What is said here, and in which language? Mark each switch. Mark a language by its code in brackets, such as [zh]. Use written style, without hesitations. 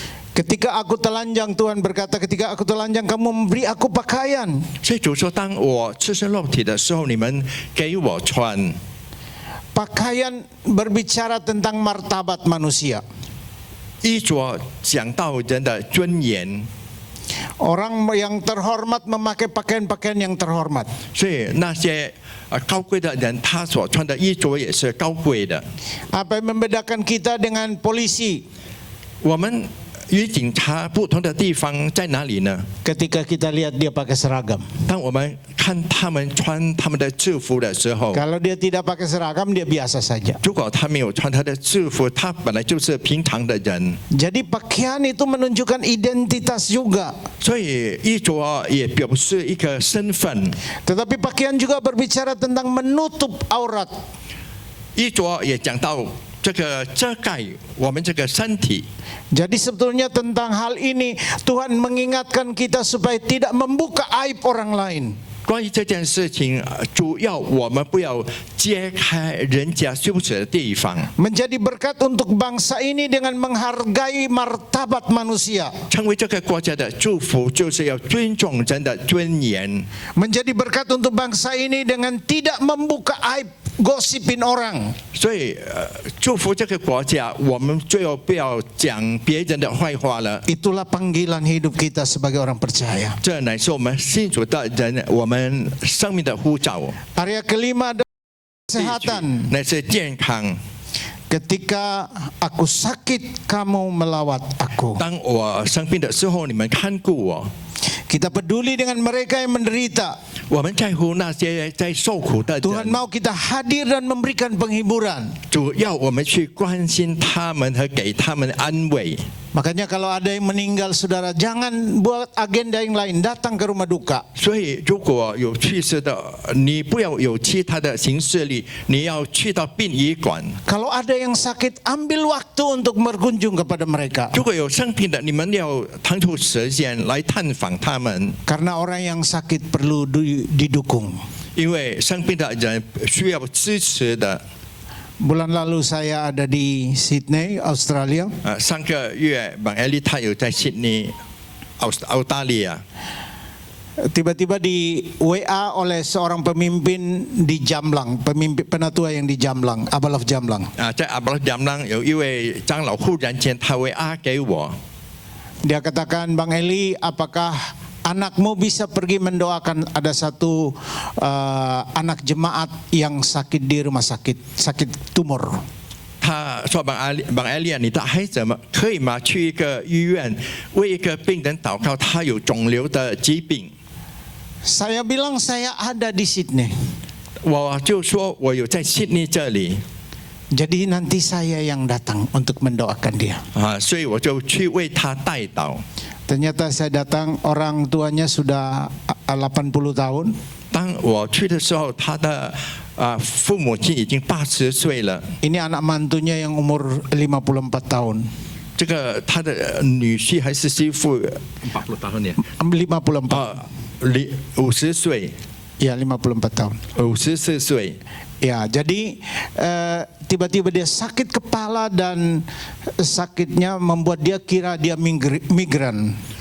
[id] Ketika aku telanjang, Tuhan berkata, ketika aku telanjang, kamu memberi aku pakaian. [zh] 所以主说，当我赤身露体的时候，你们给我穿。 [id] Pakaian berbicara tentang martabat manusia. [zh] 衣着讲到人的尊严。 [id] Orang yang terhormat memakai pakaian-pakaian yang terhormat. [zh] 所以那些高贵的人，他所穿的衣着也是高贵的。 [id] Apa yang membedakan kita dengan polisi? [zh] 我们与警察不同的地方在哪里呢？ [id] Ketika kita lihat dia pakai seragam. [zh] 当我们看他们穿他们的制服的时候， [id] Kalau dia tidak pakai seragam, dia biasa saja. [zh] 如果他没有穿他的制服，他本来就是平常的人， [id] Jadi pakaian itu menunjukkan identitas juga. [zh] 所以衣着也表示一个身份， [id] Tetapi pakaian juga berbicara tentang menutup aurat. [zh] 衣着也讲到这个遮盖我们这个身体。 [id] Jadi sebetulnya tentang hal ini Tuhan mengingatkan kita supaya tidak membuka aib orang lain. [zh] 关于这件事情，主要我们不要揭开人家羞耻的地方， [id] Menjadi berkat untuk bangsa ini dengan menghargai martabat manusia. [zh] 成为这个国家的祝福，就是要尊重人的尊严。 [id] Menjadi berkat untuk bangsa ini dengan tidak membuka aib, gosipin orang. [zh] 所以，祝福这个国家，我们最后不要讲别人的坏话了。 [id] Itulah panggilan hidup kita sebagai orang percaya. [zh] 这乃是我们信主的人，我们生命的呼召。 [id] Area kelima adalah kesehatan. [zh] 乃是健康。 [id] Ketika aku sakit, kamu melawat aku. [zh] 当我生病的时候，你们看顾我。 [id] Kita peduli dengan mereka yang menderita. [zh] 我们在乎那些在受苦的 [id] Tuhan mau kita hadir dan memberikan penghiburan. [zh] 主要我们去关心他们和给他们安慰。 [id] Makanya kalau ada yang meninggal, saudara, jangan buat agenda yang lain, datang ke rumah duka. [zh] 所以，如果有去世的，你不要有其他的形式里，你要去到殡仪馆。 [id] Kalau ada yang sakit, ambil waktu untuk berkunjung kepada mereka. [zh] 如果有生病的，你们要腾出时间来探访他们， [id] Karena orang yang sakit perlu didukung. [zh] 因为生病的人需要支持的。 [id] Bulan lalu saya ada di Sydney, Australia. [zh] 上个月，Bang Eli 他有在悉尼，澳大利亚。 [id] Tiba-tiba di WA oleh seorang pemimpin di Jamlang, pemimpin penatua yang di Jamlang, Abalof Jamlang. [zh] 在阿伯讲朗有一位长老忽然间他会给我， [id] Dia katakan, Bang Eli, apakah anakmu bisa pergi mendoakan ada satu anak jemaat yang sakit di rumah sakit tumor. [zh] 他说：“Bang Eli，你的孩子们可以吗？去一个医院为一个病人祷告，他有肿瘤的疾病。” [id] Saya bilang saya ada di Sydney. [zh] 我就说我有在悉尼这里 [id] Jadi nanti saya yang datang untuk mendoakan dia. [zh] 所以我就去为他代祷。 [id] Ternyata saya datang, orang tuanya sudah 80 tahun. [zh] 当我去的时候，他的父母亲已经80岁了。 [id] Ini anak mantunya yang umur 54 tahun. [zh] 这个他的女婿还是媳妇， [id] 40 tahun ya， 54. [zh] 50岁， [id] Ya, 54 tahun. [zh] 54岁。 [id] Ya, jadi tiba-tiba dia sakit kepala dan sakitnya membuat dia kira dia migran.